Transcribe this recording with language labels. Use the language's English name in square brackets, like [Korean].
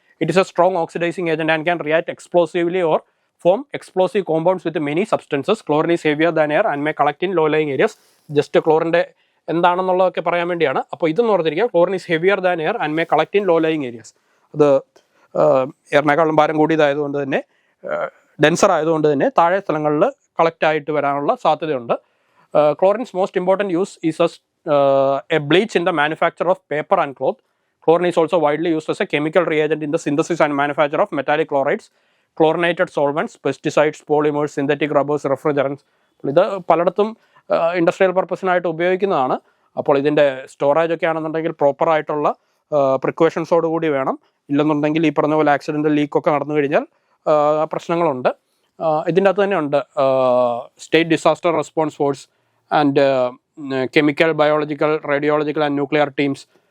[English] It is a strong oxidizing agent and can react explosively or form explosive compounds with many substances. Chlorine is heavier than air and may collect in low-lying areas. Just chlorine [Malayalam] എന്താണെന്നുള്ളതൊക്കെ പറയാൻ വേണ്ടിയാണ്. അപ്പോൾ ഇതെന്ന് ഓർത്തിരിക്കുക, [English] Chlorine is heavier than air and may collect in low lying areas. [Malayalam] അത് എയറിനേക്കാളും ഭാരം കൂടിയതായതുകൊണ്ട് തന്നെ, denser ആയതുകൊണ്ട് തന്നെ താഴെ സ്ഥലങ്ങളിൽ കളക്ട് ആയിട്ട് വരാനുള്ള സാധ്യതയുണ്ട്. [English] Chlorine's most important use is as a bleach in the manufacture of paper and cloth. Chlorine is also widely used as a chemical reagent in the synthesis and manufacture of metallic chlorides, chlorinated solvents, pesticides, polymers, synthetic rubbers, refrigerants. [Malayalam] ഇത് പലയിടത്തും industrial പർപ്പസിനായിട്ട് ഉപയോഗിക്കുന്നതാണ്. അപ്പോൾ ഇതിൻ്റെ storage ഒക്കെ ആണെന്നുണ്ടെങ്കിൽ പ്രോപ്പറായിട്ടുള്ള പ്രിക്കോഷൻസോട് കൂടി വേണം. ഇല്ലെന്നുണ്ടെങ്കിൽ ഈ പറഞ്ഞ പോലെ ആക്സിഡൻ്റൽ ലീക്കൊക്കെ നടന്നു കഴിഞ്ഞാൽ പ്രശ്നങ്ങളുണ്ട്. ഇതിൻ്റെ അകത്ത് തന്നെ ഉണ്ട് state disaster response force and chemical, biological, radiological and nuclear teams.